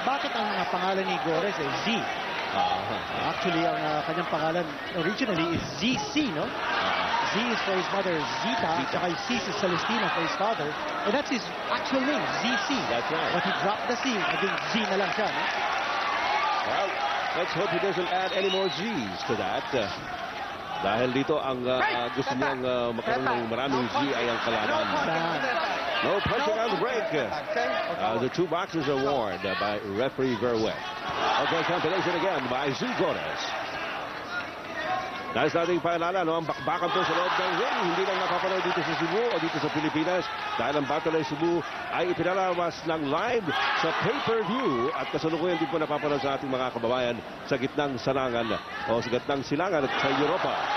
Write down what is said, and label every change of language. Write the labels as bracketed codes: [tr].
[tl] Bakit ang pangalan ni Gores ay Z? Actually, ang kanyang pangalan [en] originally is [tl] ZC, no? [en] Z is for his mother, Zita, [tl] tsaka [en] C is Celestina for his father. And that's his actual name, ZC. That's right. But he dropped the C, [tl] naging Z na lang siya, no? [en] Well, let's hope he doesn't add any more Z's to that. [tl] Dahil dito ang gusto niyang magkaroon ng maraming Z ay ang kalaban. [en] No punching on the break. The two boxers are warned by referee Verwet. Okay, combination again by Z Gores. [tl] Nais nating paalala, ang bakbakan po sa loob ng ring. Hindi lang napapanood dito sa Cebu o dito sa Pilipinas. Dahil ang Battle of Cebu ay ipinalawas ng live sa pay-per-view. At kasalukuyan din po napapanood sa ating mga kababayan sa gitnang salangan o sa gitnang silangan at sa Europa.